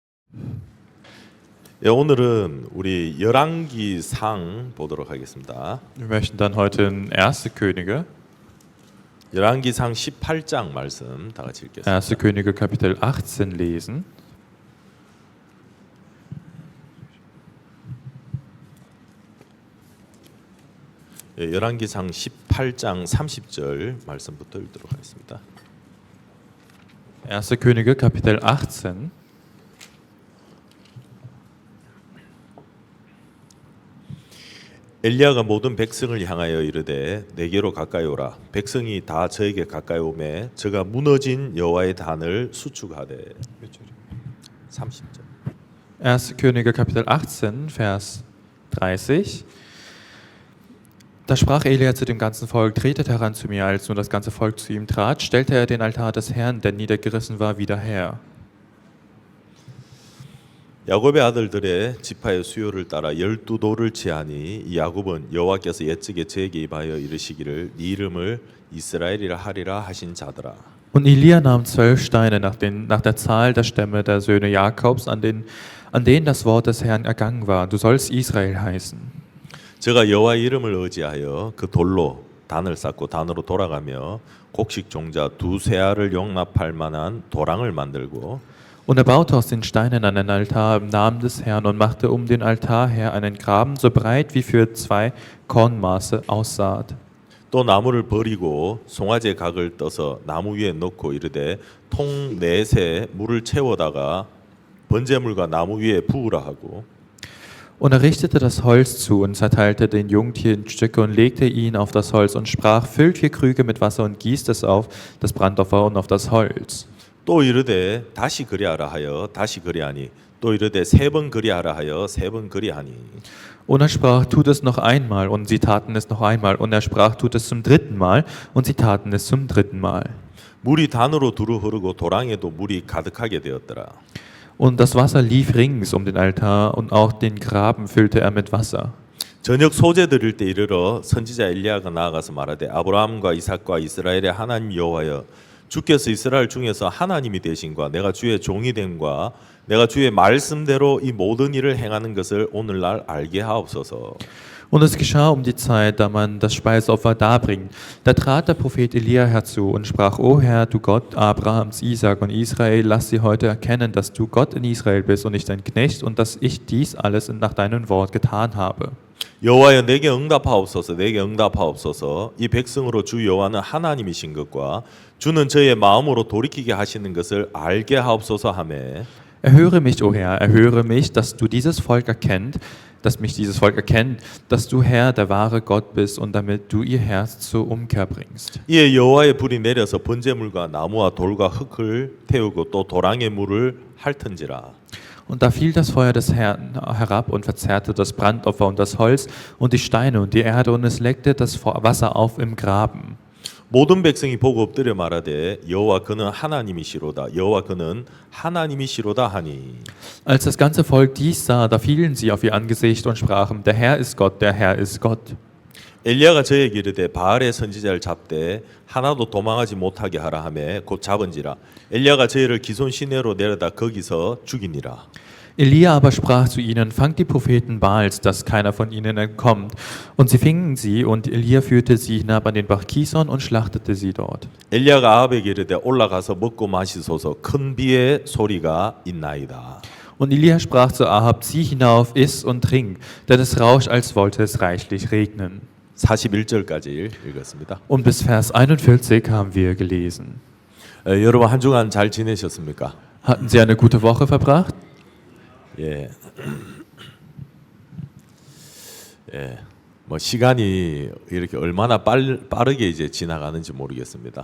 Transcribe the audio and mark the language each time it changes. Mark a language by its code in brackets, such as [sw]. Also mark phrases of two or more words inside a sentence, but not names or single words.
[ko] 예, 오늘은 우리 열왕기상 보도록 하겠습니다. [de] Wir möchten dann heute in 1. Könige, [ko] 열왕기상 18장 말씀 다 같이 읽겠습니다. [de] 1. Könige Kapitel 18 lesen. [ko] 예, 열왕기상 18장 30절 말씀부터 읽도록 하겠습니다. [de] 1. Könige Kapitel 18. [ko] 엘리야가 모든 백성을 향하여 이르되 내게로 가까이 오라. 백성이 다 저에게 가까이 오매 저가 무너진 여호와의 단을 수축하되. 30절. [de] 1. Könige Kapitel 18, Vers 30. Da sprach Elia zu dem ganzen Volk: Tretet heran zu mir. Als nun das ganze Volk zu ihm trat, stellte er den Altar des Herrn, der niedergerissen war, wieder her. [ko] 야곱의 아들들의 지파의 수요를 따라 12돌을 치하니 이 야곱은 여호와께서 옛적에 저에게 입하여 이르시기를 네 이름을 이스라엘이라 하리라 하신 자더라. [de] Und Elia nahm 12 Steine nach der Zahl der Stämme der Söhne Jakobs, an denen das Wort des Herrn ergangen war. Du sollst Israel heißen. [ko] 제가 여호와의 이름을 의지하여 그 돌로 단을 쌓고 단으로 돌아가며 곡식 종자 두세 알을 용납할 만한 도랑을 만들고 [de] Und er baute aus den Steinen einen Altar im Namen des Herrn und machte um den Altar her einen Graben so breit wie für 2 Kornmaße Aussaat. [ko] 또 나무를 버리고 송아지의 각을 떠서 나무 위에 놓고 이르되 통 넷에 물을 채워다가 번제물과 나무 위에 부으라 하고 [de] Und er richtete das Holz zu und zerteilte den Jungtier in Stücke und legte ihn auf das Holz und sprach: Füllt 4 Krüge mit Wasser und gießt es auf das Brandopfer und auf das Holz. [ko] 또 이르되 다시 그리하라 하여 다시 그리하니 또 이르되 3번 그리하라 하여 3번 그리하니 [de] Und er sprach: Tut es noch einmal, und sie taten es noch einmal. Und er sprach: Tut es zum 3. Mal, und sie taten es zum 3. Mal. [ko] 물이 단으로 두루 흐르고 도랑에도 물이 가득하게 되었더라. [de] Und das Wasser lief rings um den Altar, und auch den Graben füllte er mit Wasser. [ko] 저녁 소제 드릴 때 이르러 선지자 엘리야가 나아가서 말하되 아브라함과 이삭과 이스라엘의 하나님 여호와여 주께서 이스라엘 중에서 하나님이 되신과 내가 주의 종이 됨과 내가 주의 말씀대로 이 모든 일을 행하는 것을 오늘날 알게 하옵소서. [de] Und es geschah die Zeit, da man das Speisopfer darbringt. Da trat der Prophet Elia herzu und sprach: O Herr, du Gott Abrahams, Isaak und Israel, lass sie heute erkennen, dass du Gott in Israel bist und nicht dein Knecht, und dass ich dies alles nach deinem Wort getan habe. [ko] 여호와여 내게 응답하옵소서. 내게 응답하옵소서. 이 백성으로 주 여호와는 하나님이신 것과 주는 저의 마음으로 돌이키게 하시는 것을 알게 하옵소서 하매 [de] Erhöre mich, o Herr, erhöre mich, dass dieses Volk erkennt, dass du Herr, der wahre Gott bist, und damit du ihr Herz zur Umkehr bringst. [ko] 이에 여호와의 불이 내려서 번제물과 나무와 돌과 흙을 태우고 또 도랑의 물을 핥은지라. [de] Und da fiel das Feuer des Herrn herab und verzehrte das Brandopfer und das Holz und die Steine und die Erde, und es leckte das Wasser auf im Graben. [ko] 모든 백성이 보고 엎드려 말하되 여호와 그는 하나님이시로다. 여호와 그는 하나님이시로다 하니. [de] Als das ganze Volk dies sah, da fielen sie auf ihr Angesicht und sprachen: Der Herr ist Gott, der Herr ist Gott. [ko] 엘리야가 저에게 이르되 바알의 선지자를 잡되 하나도 도망하지 못하게 하라 하매 곧 잡은지라. 엘리야가 저희를 기손 시내로 내려다 거기서 죽이니라. [de] Elia aber sprach zu ihnen: Fangt die Propheten Baals, dass keiner von ihnen entkommt. Und sie fingen sie, und Elia führte sie hinab an den Bach Kison und schlachtete sie dort. [ko] 엘리야가 아합에게 이르되 올라가서 먹고 마시소서. 큰 비의 소리가 있나이다. [de] Und Elia sprach zu Ahab: Zieh hinauf, iss und trink, denn es rauscht, als wollte es reichlich regnen. [ko] 41절까지 읽었습니다. [de] Und bis Vers 41 haben wir gelesen. [ko] 여러분 한 주간 잘 지내셨습니까? [de] Hatten Sie eine gute Woche verbracht? [ko] 예. 예. 뭐 시간이 이렇게 얼마나 빠르게 이제 지나가는지 모르겠습니다.